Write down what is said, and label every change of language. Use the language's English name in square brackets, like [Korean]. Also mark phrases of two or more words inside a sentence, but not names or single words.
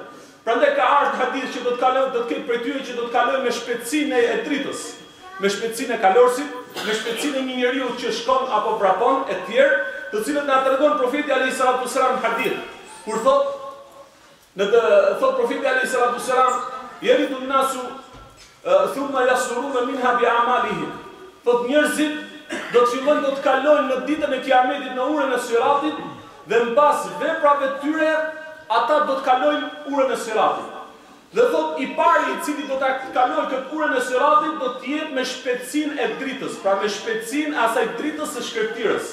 [Albanian] Prandaj ka ardhur hadith që do të kalojnë, do të ketë prej tyre që do të kalojnë me shpejtësinë e dritës, me shpejtësinë e kalorësit, me shpejtësinë e një njeriu që shkon apo vrapon e tjerë, të cilët na tregon profeti [Arabic] عليه الصلاة والسلام [Albanian] hadith. Kur thot profeti [Arabic] عليه الصلاة والسلام يرد الناس ثم يصدرون منها بأعمالهم. [Albanian] Thot njerëzit do të fillojnë do të kalojnë në ditën e Kiametit në urën e Siratit dhe mbas veprave të tyre ata do të kalojnë urën e Siratit. Dhe thot i pari i cili do ta kalojë këtë urën e Siratit do të jetë me shpejtësinë e dritës, pra me shpejtësinë e asaj dritës së shkretëtirës.